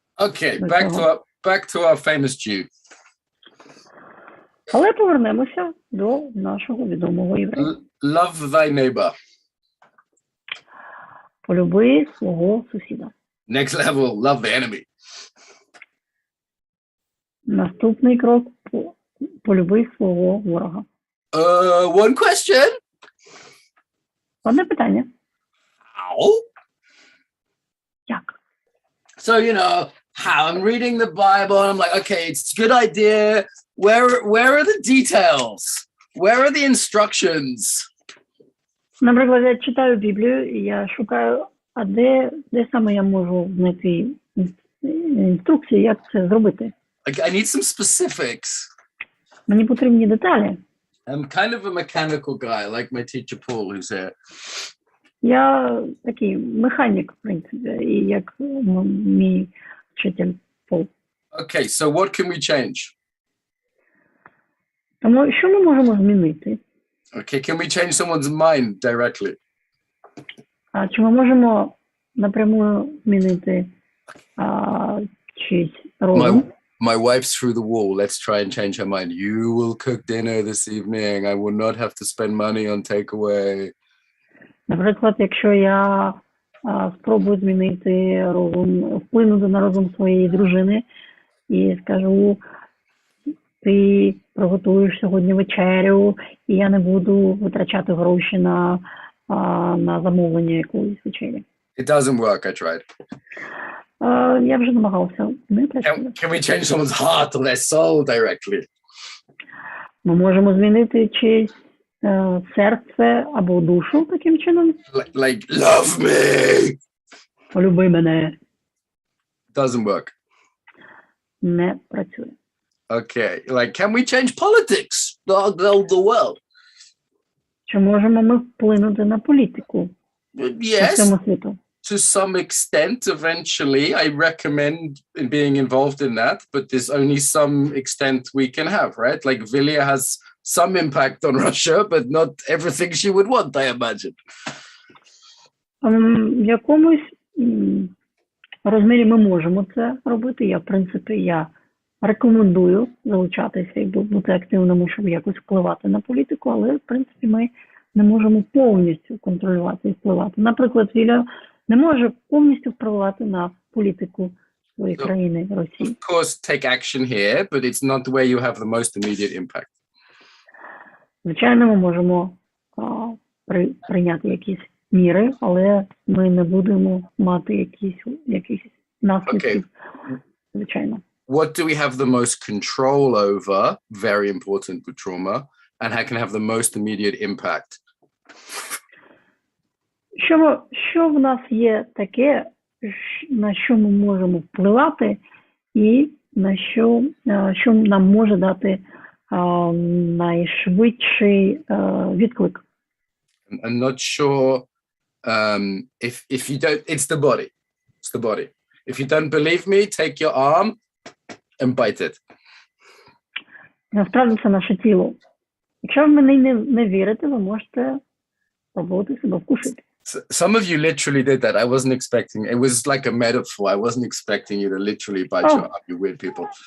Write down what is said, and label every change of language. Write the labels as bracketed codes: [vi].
[en] Okay, back to our famous Jew. [uk] Але повернемося до нашого відомого єврея. [en] Love thy neighbor. [uk] Полюби свого сусіда. [en] Next level, love the enemy. [uk] Наступний крок – полюби свого ворога. [en] One question. [uk] Одне питання. [en] How? [uk] Як? [en] So, you know, how I'm reading the Bible and I'm like, okay, it's a good idea. Where are the details? Where are the instructions? [uk] Наприклад, я читаю Біблію і я шукаю, де саме я можу знайти інструкції, як це зробити. [en] I need some specifics. [uk] Мені потрібні деталі. [en] I'm kind of a mechanical guy, like my teacher Paul, who's here. [uk] Я такий механік, в принципі, і як мій вчитель Пол. [en] Okay, so what can we change? [uk] Тому що ми можемо змінити? [en] Okay, can we change someone's mind directly? [uk] А чи ми можемо напряму змінити чийсь розум? [en] My wife's through the wall. Let's try and change her mind. You will cook dinner this evening. I will not have to spend money on takeaway. [uk] Наприклад, якщо я спробую змінити розум, вплинути на розум своєї дружини і скажу, ти приготуєш сьогодні вечерю, і я не буду витрачати гроші на замовлення якоїсь вечері. [en] It doesn't work. I tried. [uk] Я вже намагався. Не працює. [en] Can we change someone's heart or their soul directly? [uk] Ми можемо змінити чиєсь серце або душу таким чином. [en] Like love me. [uk] Полюби мене. [en] Doesn't work. [uk] Не працює. [en] Okay, like can we change politics? The world. [uk] Чи можемо ми вплинути на політику по [en] Yes, [uk] всьому світу? [en] to some extent. Eventually, I recommend in being involved in that, but there's only some extent we can have, right? Like Vilya has some impact on Russia, but not everything she would want, I imagine. [uk] В якомусь розмірі ми можемо це робити. В принципі, рекомендую залучатися і бути активними, щоб якось впливати на політику, але, в принципі, ми не можемо повністю контролювати і впливати. Наприклад, Віля не може повністю впливати на політику своєї країни, Росії. [en] Of course, take action here, but it's not where you have the most immediate impact. [uk] Звичайно, ми можемо прийняти якісь міри, але ми не будемо мати якісь наслідків, звичайно. [en] What do we have the most control over? Very important with trauma. And how can have the most immediate impact? [uk] Що в нас є таке, на що ми можемо впливати, і на що нам може дати найшвидший відклик? [en] I'm not sure if you don't, it's the body. It's the body. If you don't believe me, take your arm and bite it. [uk] Насправді це наше тіло. Якщо ви мені не вірите, ви можете спробувати себе вкусити. [en] Some of you literally did that. I wasn't expecting. It was like a metaphor. I wasn't expecting you to literally bite your arm, you weird people.